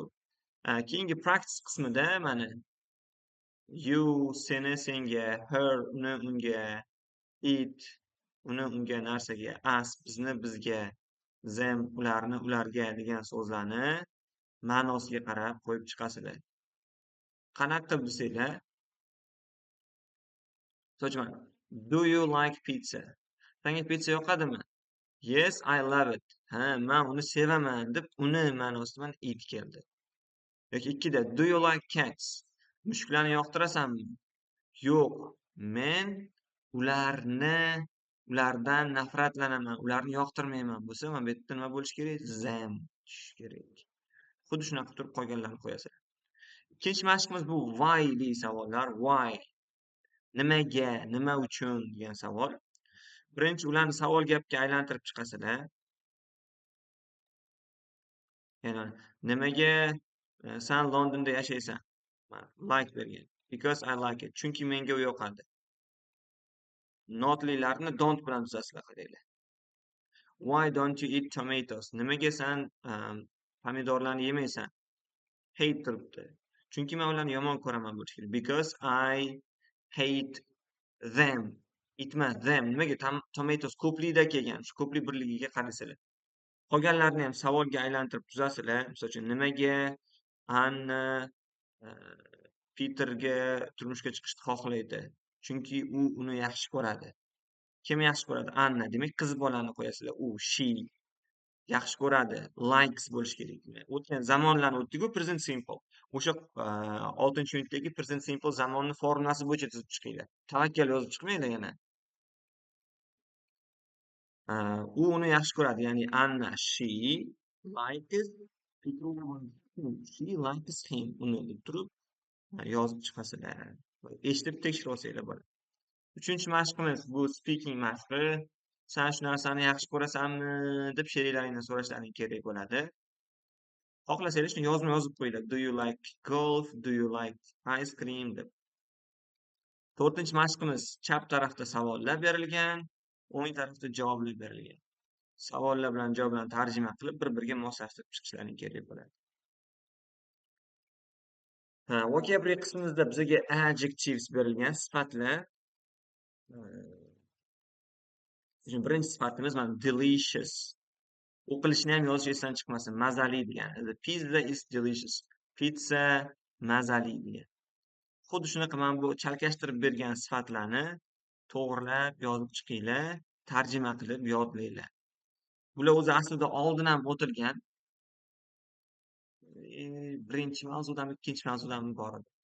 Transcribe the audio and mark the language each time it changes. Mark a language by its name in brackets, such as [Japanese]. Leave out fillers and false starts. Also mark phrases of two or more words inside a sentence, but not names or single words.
[Uzbek] Keyingi practice qismida mana you seni senga, her uni unga, it uni unga narsaga, us bizni bizga, them ularni ularga degan so'zlarni ma'nosiga qarab qo'yib chiqasizlar. Qanaqa qilib desanglar, so'chman, [English] do you like pizza? [Uzbek] Senga pizza yoqadimi? [English] Yes, I love it. [Uzbek] Men uni sevaman deb uni ma'nosida mana it keldi. Yoki ikkida [English] do you like cats? [Uzbek] Mushuklarni yoqtirasanmi? Yo'q, men ulardan nafratlanaman, ularni yoqtirmayman bo'lsa, mana bu yerda nima bo'lishi kerak? Them tushishi kerak. Xuddi shunaqa turib qolganlarni qo'yasizlar. Ikkinchi mashqimiz bu why degan savollar. [English] Why? [Uzbek] Nimaga, nima uchun degan savol. Birinchi ularni savol gapga aylantirib chiqasizlar. Ya'ni nimaga sen Londonda yashaysan? Like bergan. [English] Because I like it. [Uzbek] Chunki menga u yoqadi. Notlilarni don't bilan tuzasizlar qaranglar. [English] Why don't you eat tomatoes? [Uzbek] Nimaga sen pomidorlarni yemaysan? Hate turibdi. Chunki men ularni yomon ko'raman bo'lishi kerak. [English] Because I hate them. [Uzbek] Itmas them. Nimaga tomatoes ko'plikda kelgan? Shu ko'plik birligiga qarasizlar. Qolganlarni ham savolga aylantirib tuzasizlar. Misol uchun nimaga Anna Peterga turmushga chiqishni xohlaydi. Chunki u uni yaxshi ko'radi. Kim yaxshi ko'radi? Anna. Demak, qiz bolani qo'yasizlar. U, she yaxshi ko'radi. Likes bo'lishi kerak. O'tgan zamonlarni o'tdi-ku [English] present simple. [Uzbek] O'sha 6-unitdagi [English] present simple [Uzbek] zamonni formulasi bo'yicha tuzib chiqinglar. Tavakkal yozib chiqmanglar yana. U uni yaxshi ko'radi. [English] Ya'ni Anna, she likes she likes him. [Uzbek] Uni turib yozib chiqasizlar. Eshitib tekshirib olsanglar bo'ladi. 3-mashqimiz bu speaking mashqi. Sen shu narsani yaxshi ko'rasanmi deb sheriklaringdan so'rashlaring kerak bo'ladi. Xohlasanglar shuni yozib qo'yinglar. [English] Do you like golf? Do you like ice cream deb. [Uzbek] 4-mashqimiz chap tarafda savollar berilgan, o'ng tarafda javoblar berilgan. Savollar bilan javoblarni tarjima qilib bir-biriga moslashtirib chiqishlaring kerak bo'ladi. Vocabulary qismimizda bizga adjectives berilgan, sifatlar. Birinchi sifatimiz mana delicious. O'qilishini ham yozish esdan chiqmasin. Mazali degani. [English] The pizza is delicious. [Uzbek] Pizza mazali degan. Xuddi shunaqa mana bu chalkashtirib bergan sifatlarni to'g'rilab yozib chiqinglar, tarjima qilib yodlanglar. Bular o'zi aslida oldin ham o'tilgan. Birinchi mavzudan ikkinchi mavzudan iborat.